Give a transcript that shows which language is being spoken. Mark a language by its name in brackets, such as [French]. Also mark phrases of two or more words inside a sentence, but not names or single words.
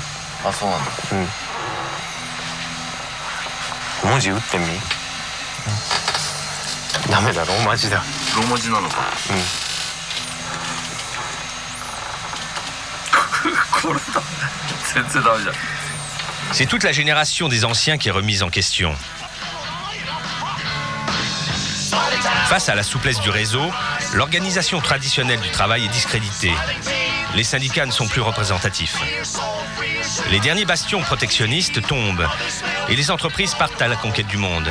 [Japanese] あ、そうなんだ。文字打ってみ。ダメだ、ローマ字だ。ローマ字なのか。これだ。全然ダメじゃん。 [French] C'est toute la génération des anciens qui est remise en question. Face à la souplesse du réseau, l'organisation traditionnelle du travail est discréditée. Les syndicats ne sont plus représentatifs. Les derniers bastions protectionnistes tombent et les entreprises partent à la conquête du monde.